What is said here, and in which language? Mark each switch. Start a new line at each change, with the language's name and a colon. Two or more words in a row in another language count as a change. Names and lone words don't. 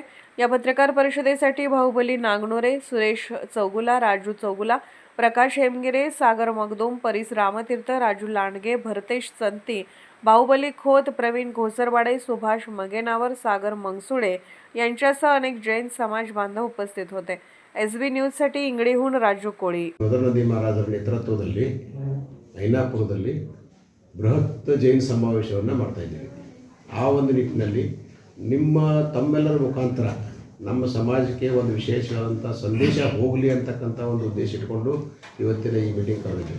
Marathi: या पत्रकार परिषदेसाठी बाहुबली नागनोरे, सुरेश चौगुला, राजू चौगुला, प्रकाश हेमगिरे, सागर मगदूम, परीस रामतीर्थ, राजू लांडगे, भरतेश संती, बाहुबली खोत, प्रवीण घोसरवाडे, सुभाष मगेनावर, सागर मंगसुळे यांच्यासह अनेक जैन समाज बांधव उपस्थित होते. SB न्यूजसाठी इंगळीहून राजू कोळी.
Kannada: ನಂದಿ ಮಹಾರಾಜರ ನೇತೃತ್ವದಲ್ಲಿ ಐನಾಪುರದಲ್ಲಿ ಬೃಹತ್ ಜೈನ್ ಸಮಾವೇಶವನ್ನು ಮಾಡ್ತಾ ಇದ್ದೀವಿ. ಆ ಒಂದು ನಿಟ್ಟಿನಲ್ಲಿ ತಮ್ಮೆಲ್ಲರ ಮುಖಾಂತರ ನಮ್ಮ ಸಮಾಜಕ್ಕೆ ಒಂದು ವಿಶೇಷವಾದಂಥ ಸಂದೇಶ ಹೋಗಲಿ ಅಂತಕ್ಕಂಥ ಒಂದು ಉದ್ದೇಶ ಇಟ್ಕೊಂಡು ಇವತ್ತಿನ ಈ ಮೀಟಿಂಗ್ ಕರೆದಿದ್ದೀವಿ.